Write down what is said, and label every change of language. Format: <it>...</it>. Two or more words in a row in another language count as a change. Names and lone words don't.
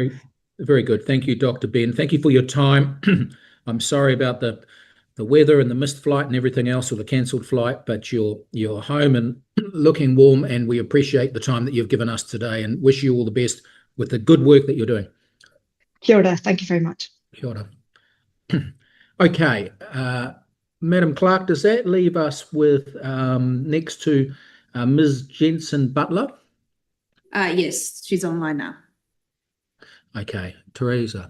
<en>Very good. Thank you, Dr. Ben. Thank you for your time. I'm sorry about the weather and the missed flight and everything else, or the cancelled flight, but you're home and looking warm, and we appreciate the time that you've given us today and wish you all the best with the good work that you're doing.</en> <mi>Kia ora.</mi> <en>Thank you very much.</en> <mi>Kia ora.</mi> <en>Okay, Madam Clerk, does that leave us with next to Ms. Jensen Butler? Yes, she's online now. Okay, Teresa.</en>